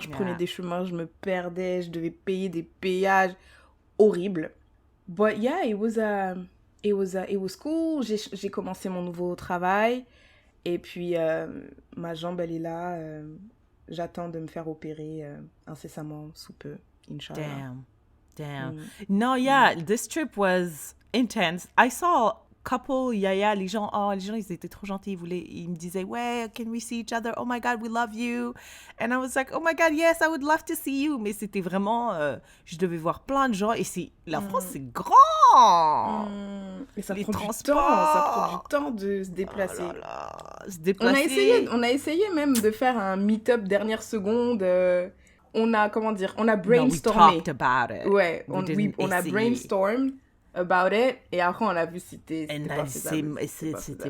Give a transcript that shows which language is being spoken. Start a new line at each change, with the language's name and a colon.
French: Je prenais des chemins, je me perdais. Je devais payer des péages. Horrible.
English: But yeah, it was cool.
French: J'ai commencé mon nouveau travail. Et puis, ma jambe, elle est là. J'attends de me faire opérer incessamment sous peu, Inch'Allah.
English: Damn. No, yeah, this trip was intense. I saw a couple,
French: les gens, ils étaient trop gentils. Ils me disaient, ouais,
English: can we see each other? Oh my God, we love you. And I was like, oh my God, yes, I would love to see you.
French: Mais c'était vraiment, je devais voir plein de gens. Et la France, c'est grand. Et ça prend du temps de se déplacer. Oh là là, se déplacer. On a essayé même de faire un meet-up dernière seconde. On a brainstormé.
English: No, we talked about it.
French: Ouais, on a
English: brainstormed about it
French: et après on a vu si c'était